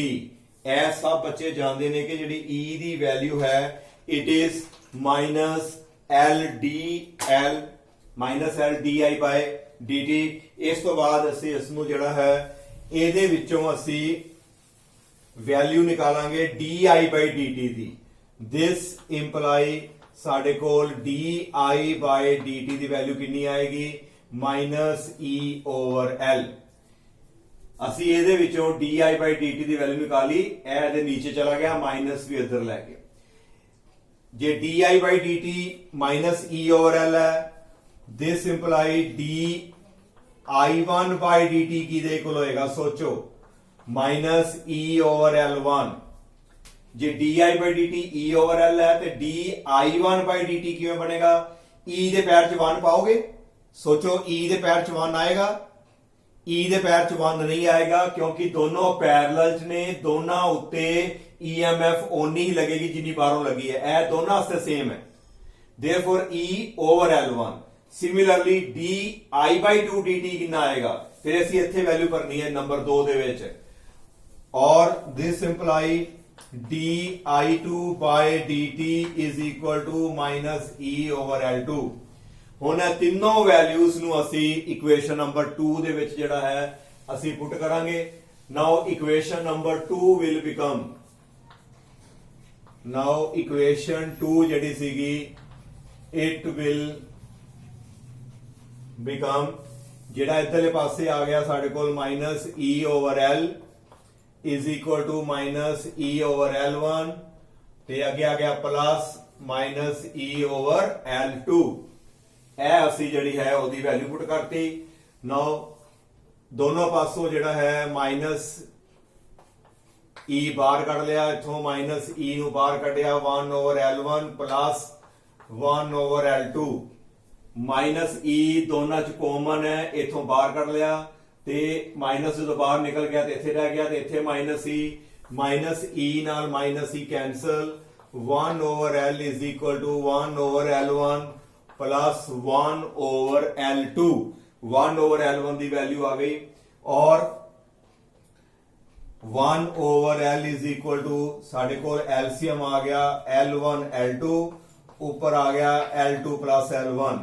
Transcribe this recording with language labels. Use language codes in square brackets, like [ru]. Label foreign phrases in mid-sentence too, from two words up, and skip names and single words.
[pa] ਇਹ ਸਭ ਬੱਚੇ ਜਾਣਦੇ ਨੇ ਕਿ ਜਿਹੜੀ E ਦੀ ਵੈਲਿਊ ਹੈ [en] it is minus [pa] L di by dt। ਇਸ ਤੋਂ ਬਾਅਦ ਅਸੀਂ ਇਸ ਨੂੰ ਜਿਹੜਾ ਹੈ ਇਹਦੇ ਵਿੱਚੋਂ ਅਸੀਂ ਵੈਲਿਊ ਨਿਕਾਲਾਂਗੇ di by dt ਦੀ। [en] this imply [pa] ਸਾਡੇ ਕੋਲ di by dt ਦੀ ਵੈਲਿਊ ਕਿੰਨੀ ਆਏਗੀ, ਮਾਈਨਸ [en] E over L। [pa] ਅਸੀਂ ਇਹਦੇ ਵਿੱਚੋਂ di by dt ਦੀ ਵੈਲਿਊ ਨਿਕਾਲੀ, ਇਹ ਇਹਦੇ ਨੀਚੇ ਚਲਾ ਗਿਆ, ਮਾਈਨਸ ਵੀ ਇੱਧਰ ਲੈ ਕੇ। ਜੇ di by dt ਮਾਈਨਸ [en] E over L [pa] ਹੈ, [en] this imply [pa] di1 by dt ਕਿਹਦੇ ਇਕੁਅਲ ਹੋਏਗਾ, ਸੋਚੋ, ਮਾਈਨਸ [en] E over L1। [pa] ਜੇ di by dt [en] E over L [pa] ਹੈ ਤੇ di1 by dt ਕਿਵੇਂ ਬਣੇਗਾ, E ਦੇ ਪੈਰ ਚ 1 ਪਾਓਗੇ, ਸੋਚੋ E ਦੇ ਪੈਰ ਚ 1 ਆਏਗਾ, E ਦੇ ਪੈਰ ਚ 1 ਨਹੀਂ ਆਏਗਾ, ਕਿਉਂਕਿ ਦੋਨੋਂ ਪੈਰਲਲ ਚ ਨੇ, ਦੋਨਾਂ ਉੱਤੇ EMF ਓਨੀ ਹੀ ਲੱਗੇਗੀ ਜਿੰਨੀ ਬਾਹਰੋਂ ਲੱਗੀ ਹੈ, ਇਹ ਦੋਨਾਂ ਵਾਸਤੇ ਸੇਮ ਹੈ। [en] therefore E over L1। [pa] ਸਿਮਿਲਰਲੀ di by 2 dt ਕਿੰਨਾ ਆਏਗਾ, ਫਿਰ ਅਸੀਂ ਇੱਥੇ ਵੈਲਿਊ ਕਰਨੀ ਹੈ ਨੰਬਰ 2 ਦੇ ਵਿੱਚ, [en] और this imply di2 by dt is equal to minus e over L2। [pa] ਹੁਣ ਇਹ ਤਿੰਨੋਂ ਵੈਲਿਊਜ਼ ਨੂੰ ਅਸੀਂ ਇਕੁਏਸ਼ਨ ਨੰਬਰ 2 ਦੇ ਵਿੱਚ ਜਿਹੜਾ ਹੈ ਅਸੀਂ ਪੁੱਟ ਕਰਾਂਗੇ। [en] ਨਾਓ ਇਕੁਏਸ਼ਨ ਨੰਬਰ 2 will become, ਨਾਓ ਇਕੁਏਸ਼ਨ 2 ਜਿਹੜੀ ਸੀਗੀ it will become, [pa] ਜਿਹੜਾ ਇੱਧਰਲੇ ਪਾਸੇ ਆ ਗਿਆ ਸਾਡੇ ਕੋਲ ਮਾਈਨਸ [en] e over L is equal to minus e over L1 [pa] ਤੇ ਅੱਗੇ ਆ ਗਿਆ [en] plus minus [pa] e over L2। ਇਹ ਅਸੀਂ ਜਿਹੜੀ ਹੈ ਉਹਦੀ ਵੈਲਿਊ ਪੁੱਟ ਕਰਤੀ। ਨਾਓ ਦੋਨੋਂ ਪਾਸੋਂ ਜਿਹੜਾ ਹੈ ਮਾਈਨਸ e ਬਾਹਰ ਕੱਢ ਲਿਆ, ਇਥੋਂ ਮਾਈਨਸ e ਨੂੰ ਬਾਹਰ ਕੱਢਿਆ [en] 1 over L1 [pa] ਪਲੱਸ [en] 1 over L2। [pa] ਮਾਈਨਸ e ਦੋਨਾਂ ਚ ਕਾਮਨ ਹੈ, ਇਥੋਂ ਬਾਹਰ ਕੱਢ ਲਿਆ ਤੇ ਮਾਈਨਸ ਜਦੋਂ ਬਾਹਰ ਨਿਕਲ ਗਿਆ ਤੇ ਇੱਥੇ ਰਹਿ ਗਿਆ ਤੇ ਇੱਥੇ ਮਾਈਨਸ e ਨਾਲ ਮਾਈਨਸ e ਕੈਂਸਲ [en] 1 over L is equal to 1 over L1 प्लस 1 over L2। 1 over L1 [hi] की वैल्यू आ गई और [en] 1 over L is equal to [hi] साढ़े को एलसीएम आ गया L1 L2 ऊपर आ गया [en] L2 plus L1।